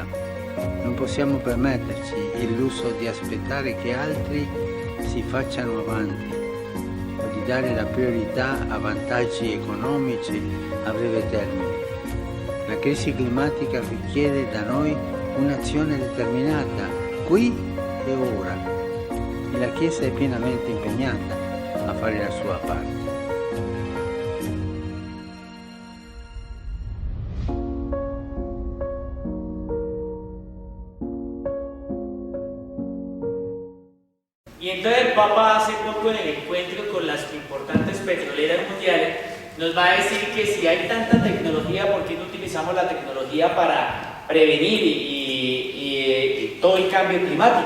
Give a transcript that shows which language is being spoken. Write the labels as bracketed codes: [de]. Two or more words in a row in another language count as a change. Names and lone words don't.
[it] Non possiamo permetterci il lusso di aspettare che altri si facciano avanti o di dare la priorità a vantaggi economici a breve termine. La crisi climatica richiede da noi un'azione determinata, qui e ora, e la Chiesa è pienamente impegnata a fare la sua parte. [es] Y entonces el Papa hace poco en el encuentro con las importantes petroleras mundiales nos va a decir que si hay tanta tecnología, ¿por qué no utilizamos la tecnología para prevenir y todo el cambio climático?